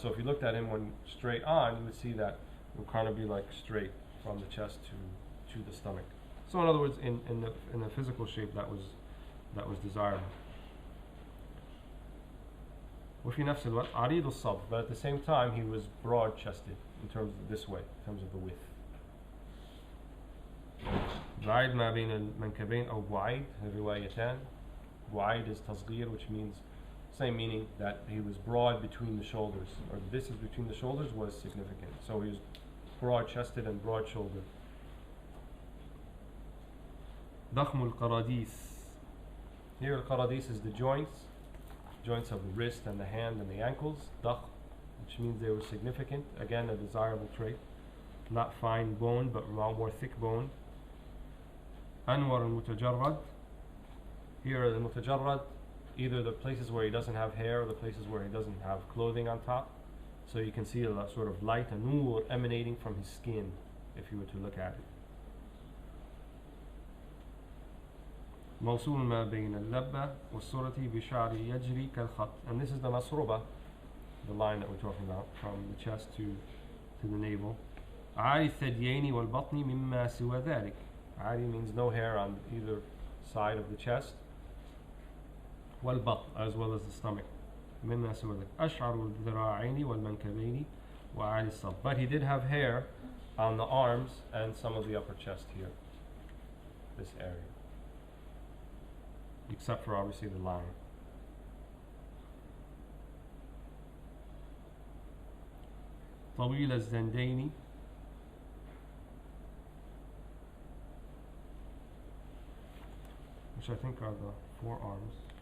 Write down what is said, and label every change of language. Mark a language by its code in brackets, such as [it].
[en] So if you looked at him when straight on, you would see that it would kind of be like straight from the chest to the stomach. So in other words, in the physical shape that was desirable. [ar] وفي نفس الوقت عريض الصدر, [en] but at the same time he was broad chested in terms of this way, in terms of the width. [ar] بعيد ما بين المنكبين أو بعيد الروايتان. [en] Wide is tasghir, which means same meaning, that he was broad between the shoulders, or the distance between the shoulders was significant. So he was broad chested and broad shouldered. [ar] ضخم القراديس. [en] Here al-qaradis is the joints of the wrist and the hand and the ankles. ضخم, which means they were significant. Again, a desirable trait. Not fine bone, but more thick bone. [ar] أنور المتجرد. [en] Here the mutajarrad, either the places where he doesn't have hair or the places where he doesn't have clothing on top. So you can see a sort of light, a nur emanating from his skin if you were to look at it. [ar] موصول ما بين اللبة والسرة بشعر يجري كالخط. [en] And this is the masruba, the line that we're talking about, from the chest to the navel. [ar] عاري الثديين والبطن مما سوى ذلك. [en] عاري means no hair on either side of the chest. والبطن, as well as the stomach. [ar] مما سوى ذلك. أشعر الذراعين والمنكبين وعالي الصدر. [en] But he did have hair on the arms and some of the upper chest here, this area, except for obviously the line. [ar] طويل الزندين, [en] which I think are the forearms.